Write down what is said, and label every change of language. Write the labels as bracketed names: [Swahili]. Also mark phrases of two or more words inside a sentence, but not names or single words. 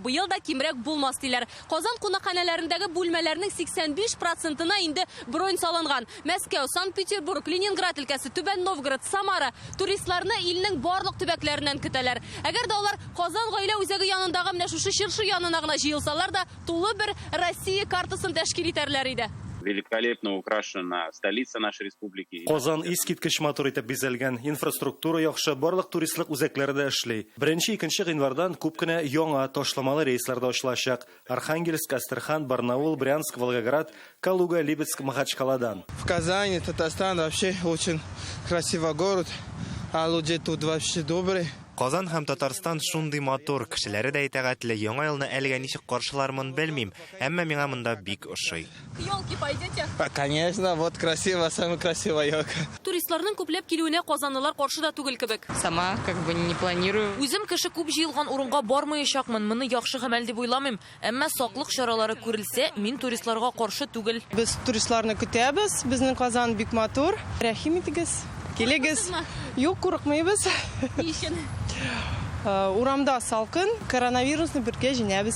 [Tatar] Быел да кимрәк булмас диләр. Казан кунакханәләрендәге бүлмәләрнең 85%-на инде бронь салынган. Мәскәү, Санкт-Петербург, Ленинград өлкәсе, Түбән Новгород, Самара туристларны илнең барлык төбәкләреннән көтәләр. Әгәр дә алар Казан гаилә үзәге янындагы менә шушы чыршы янына гына җыелсалар да, тулы бер Россия картасын тәшкил итәрләр иде. [Russian] Великолепно украшена столица нашей республики. [Tatar] Казан искиткеч матур итеп бизәлгән, инфраструктура яхшы, барлык туристлык үзәкләре дә эшли. 1-2 гыйнвардан күп кенә яңа ташламалы рейслар да ачылачак. Архангельск, Астрахань, Барнаул, Брянск, Волгоград, Калуга, Липецк, Махачкаладан. [Russian] В Казани, Татарстан вообще очень красивый город, а люди тут вообще добрые. [Tatar] Казан һәм Татарстан шундый матур, кешеләре дә итәгатьле, яңа елны әлегә ничек каршылармын белмим, әмма миңа монда бик ошый. [Russian] Елки пойдете? Конечно, вот красиво, самая красивая елка. [Tatar] Туристларның күпләп килүенә казанлылар каршы да түгел кебек. [Russian] Сама не планирую. [Tatar] Үзем кеше күп җыелган урынга бармаячакмын, моны яхшы гамәл дип уйламыйм. Әмма саклык чаралары күрелсә, мин туристларга каршы түгел. Без туристларны көтәбез, безнең Казан бик матур. Рәхим итегез, килегез. Юк, курыкмыйбыз. Урамда салкын, коронавирусны бергә җиңәбез.